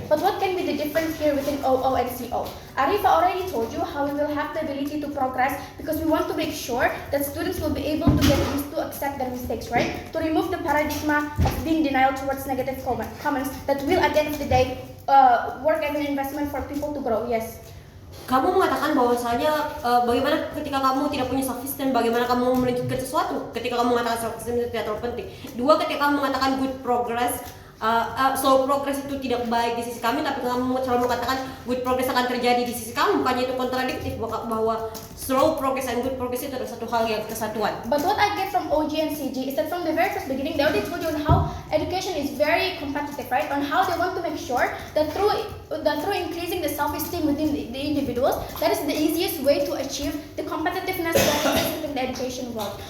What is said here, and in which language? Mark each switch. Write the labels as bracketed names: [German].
[English] But what can be the difference here between OO and CO? Arifa already told you how we will have the ability to progress because we want to make sure that students will be able to get used to accept their mistakes, right? To remove the paradigm of being denial towards negative comments that will at the end of the day work as an investment for people to grow. Yes. [Indonesian] Kamu mengatakan bahwasanya bagaimana ketika kamu tidak punya self esteem, bagaimana kamu melanjutkan sesuatu ketika kamu mengatakan self esteem itu tidak terlalu penting. Dua, ketika kamu mengatakan [English] good progress, slow progress [Indonesian] itu tidak baik di sisi kami, tapi kamu selalu mengatakan good progress akan terjadi di sisi kamu, bukannya itu kontradiktif bahwa [English] slow progress and good progress [Indonesian] itu adalah satu hal yang kesatuan. [English] But what I get from OG and CG is that from the very first beginning, they already told you on how education is very competitive, right? On how they want to make sure that through increasing the self-esteem within the individuals, that is the easiest way to achieve the competitiveness that exists within the education world.